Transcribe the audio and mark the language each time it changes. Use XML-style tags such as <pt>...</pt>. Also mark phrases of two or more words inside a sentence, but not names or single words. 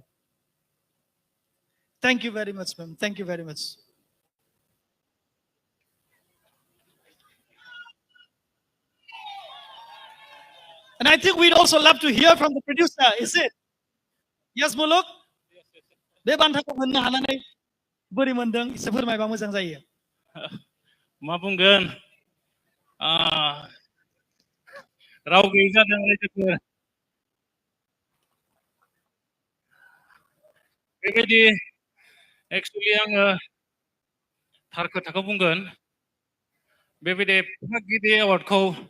<en>Thank you very much, ma'am. Thank you very much. And I think we'd also love to hear from the producer, is it? Yes, Muluk?</en> <brx>Bे बान्थाखौ मोननो हानानै बोरै मोनदों एसे फोरमायबा मोजां जायो. मा बुंगोन राव गैयै जादों रायजोफोर बेबायदि एक्चुअली आङो थार खोथाखौ बुंगोन बेबायदि गिदिर एवार्डखौ</brx>